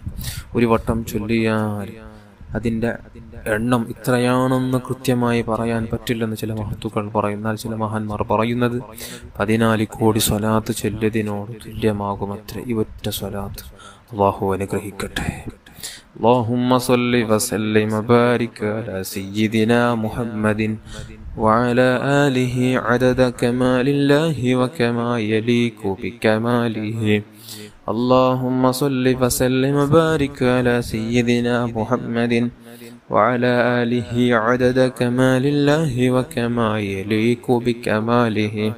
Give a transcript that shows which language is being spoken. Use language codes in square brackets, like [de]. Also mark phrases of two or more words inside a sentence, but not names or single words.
[ml] ഒരു വട്ടം ചൊല്ലിയാൽ അതിൻ്റെ എണ്ണം ഇത്രയാണെന്ന് കൃത്യമായി പറയാൻ പറ്റില്ലെന്ന് ചില മഹത്തുക്കൾ പറയുന്നാൽ ചില മഹാന്മാർ പറയുന്നത് 14 കോടി സ്വലാത്ത് ചൊല്ലിയതിനോട് തുല്യമാകുമത്രേ ഈ ഒറ്റ സ്വലാത്ത്. അല്ലാഹു അനുഗ്രഹിക്കട്ടെ. [ar] اللهم صل وسلم وبارك على سيدنا محمد وعلى آله عدد كمال الله وكما يليق بكماله. اللهم صل وسلم وبارك على سيدنا محمد وعلى آله عدد كمال الله وكما يليق بكماله.